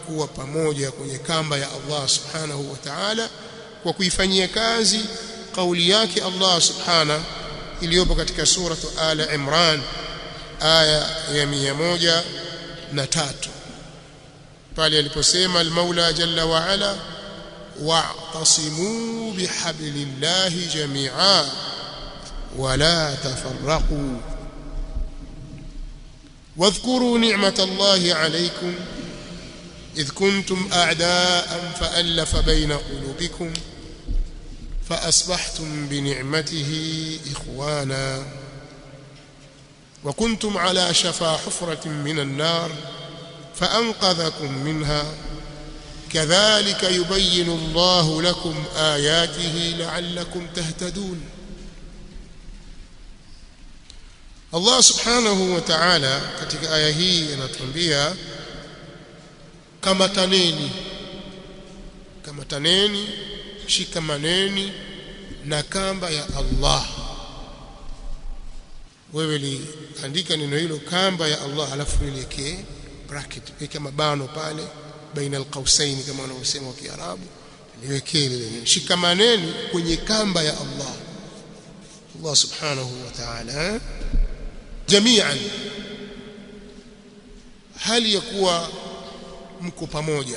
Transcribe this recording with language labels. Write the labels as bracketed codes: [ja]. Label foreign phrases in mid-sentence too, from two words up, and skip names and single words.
[sw] kuwa pamoja kwenye kamba ya Allah [ar] سبحانه وتعالى, [sw] kwa kuifanyia kazi kauli yake Allah subhanahu iliyopo katika suratu Ala Imran aya ya 103, pale aliposema al-Maula [ar] جل وعلا واعتصموا بحبل الله جميعا ولا تفرقوا واذكروا نعمة الله عليكم إذ كنتم أعداء فألف بين قلوبكم فأصبحتم بنعمته إخوانا وكنتم على شفا حفرة من النار فأنقذكم منها كذلك يبين الله لكم آياته لعلكم تهتدون. الله سبحانه وتعالى [sw] katika aya hii anatuambia kamataneni, shikamaneni na kamba ya Allah. Wewe liandika neno hilo kamba ya Allah, alafu liweke bracket, weka mabano pale [ar] بين القوسين [sw] kama wanavyosema wa Kiarabu, liweke ile shikamaneni kwenye kamba ya Allah, Allah [ar] سبحانه وتعالى جميعا, [sw] hali ya kuwa mko pamoja.